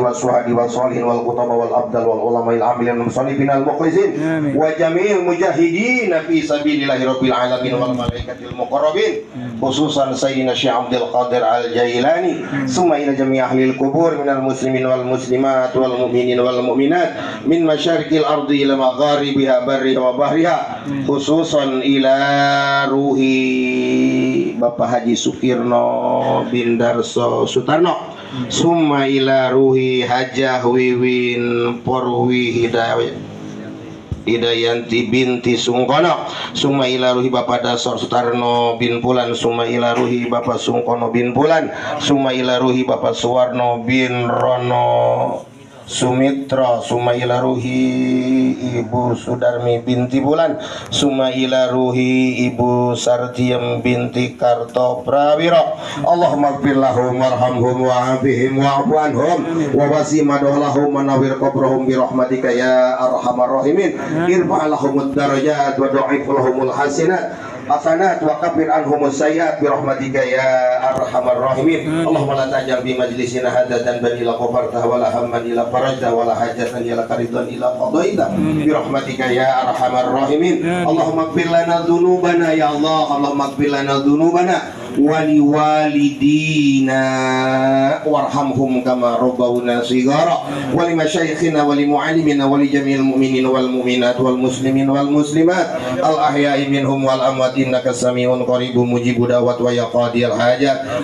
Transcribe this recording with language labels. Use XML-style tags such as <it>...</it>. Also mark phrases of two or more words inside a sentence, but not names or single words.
<ar>والشهداء والصالحين والكتاب والأبدال والعلماء العاملين والمصلين المخلصين وجميع المجاهدين في سبيل الله رب العالمين والملائكة المقربين خصوصا سيدنا الشيخ عبد القادر الجيلاني ثم إلى جميع أهل القبور من المسلمين والمسلمات والمؤمنين والمؤمنات من مشارق الأرض إلى مغاربها برها وبحرها خصوصا إلى ruhi Bapak Haji Sukirno bin Darso Sutarno summa ila ruhi Hajah Wiwin Porwi Hidayanti binti Sungkono summa ila ruhi Bapak Dasor Sutarno bin Pulan summa ila ruhi Bapak Sungkono bin Pulan summa ila ruhi Bapak Suwarno bin Rono Sumitra summa ila ruhi Ibu Sudarmi binti Bulan summa ila ruhi Ibu Sartiem binti Karto Prawiro. اللهم اغفر لهم وارحمهم وعافهم واعف عنهم ووسع مدخلهم ونور قبرهم برحمتك يا أرحم الراحمين. ارفع لهم الدرجات وضاعف لهم الحسنات حسنات وكفر عنهم السيئات برحمتك يا أرحم الراحمين. اللهم لا تجعل بمجلسنا حدثا بل إلا غفرت ولا هما إلا فرجت ولا حاجة إلا قريدا إلا قضيت برحمتك يا أرحم الراحمين. اللهم اغفر لنا ذنوبنا يا الله. اللهم اغفر لنا ذنوبنا ولوالدينا وارحمهم كما ربونا صغارا ولمشايخنا ولمعلمينا ولجميع المؤمنين والمؤمنات والمسلمين والمسلمات الأحياء منهم والأموات إنك سميع قريب مجيب الدعوات ويا قاضي الحاجات.</ar>